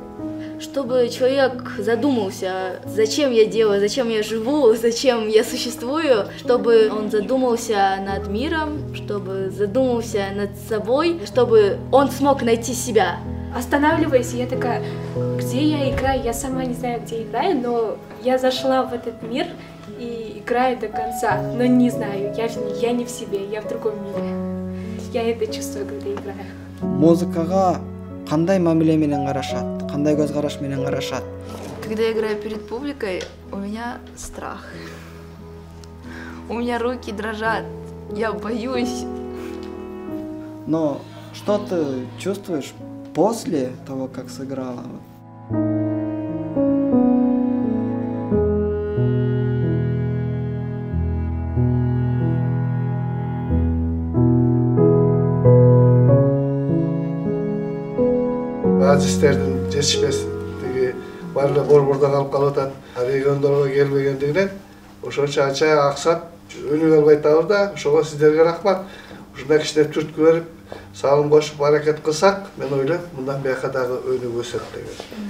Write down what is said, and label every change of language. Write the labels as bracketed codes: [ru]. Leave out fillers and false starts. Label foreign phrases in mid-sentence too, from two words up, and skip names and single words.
[ru] Чтобы человек задумался, зачем я делаю, зачем я живу, зачем я существую, чтобы он задумался над миром, чтобы задумался над собой, чтобы он смог найти себя. Останавливаясь, я такая, где я играю? Я сама не знаю, где играю, но я зашла в этот мир и играю до конца, но не знаю, я не в себе, я в другом мире. Я это чувствую, когда играю. [ky] Музыкага кандай мамиле менен карашат, кандай көз караш менен карашат? [ru] Когда я играю перед публикой, у меня страх. У меня руки дрожат, я боюсь. Но что ты чувствуешь после того, как сыграла? [ky] Azizlerden жетишпестиги баары борбордо калып калып атат, региондорго келбегендигинен ошончо ача аксап өнүгө албай атабыз да. Ошого сиздерге рахмат. Ушундай кичине түрткү берип, салым кошуп аракет кылсак, мен ойлойм, мындан бияка дагы өнүгүп өсөт деген.